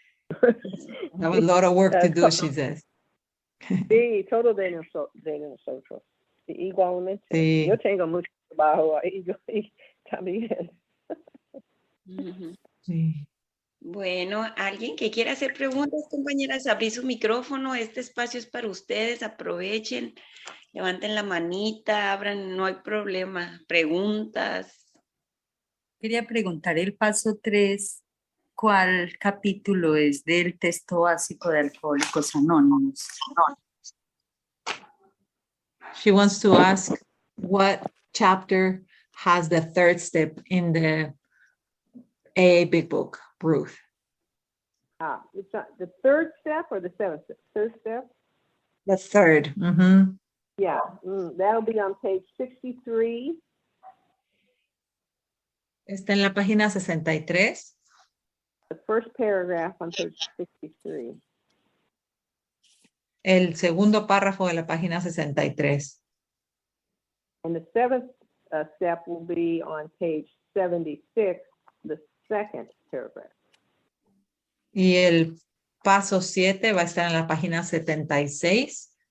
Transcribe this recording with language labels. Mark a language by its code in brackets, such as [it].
[en] I have a lot of work to do, she says. [es] Sí, todo de nosotros. Igualmente. Sí. Yo tengo mucho trabajo ahí también. Sí. Bueno, alguien que quiera hacer preguntas, compañeras, abrí su micrófono. Este espacio es para ustedes. Aprovechen, levanten la manita, abran, no hay problema. Preguntas. Quería preguntar el paso 3, ¿cuál capítulo es del texto básico de Alcohólicos Anónimos? [en] She wants to ask what chapter has the third step in the AA Big Book, Ruth. It's not the third step or the seventh step? Third step? The third. Mhm. Yeah, that'll be on page 63. [es] Está en la página 63. [en] The first paragraph on page 63. [es] El segundo párrafo de la página 63. [en] And the seventh step will be on page 76, the second paragraph. [es] Y el paso 7 va a estar en la página 76.